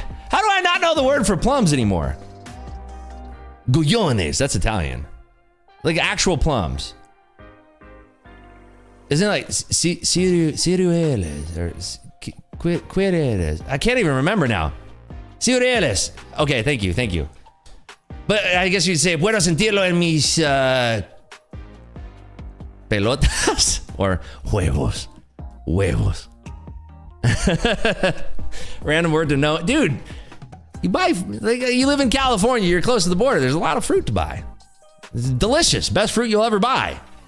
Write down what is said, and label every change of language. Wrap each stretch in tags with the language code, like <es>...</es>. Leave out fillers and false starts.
<en>How do I not know the word for plums anymore? Guyones, that's Italian. Like actual plums. Isn't it like ciruelas or quireles? I can't even remember now. Ciruelas. Okay, thank you. But I guess you'd say,</en> <es>puedo sentirlo en mis pelotas</es> <en>or huevos.</en> <es>Huevos.</es> <en>Random word to know. Dude, you live in California, you're close to the border. There's a lot of fruit to buy. It's delicious. Best fruit you'll ever buy.</en>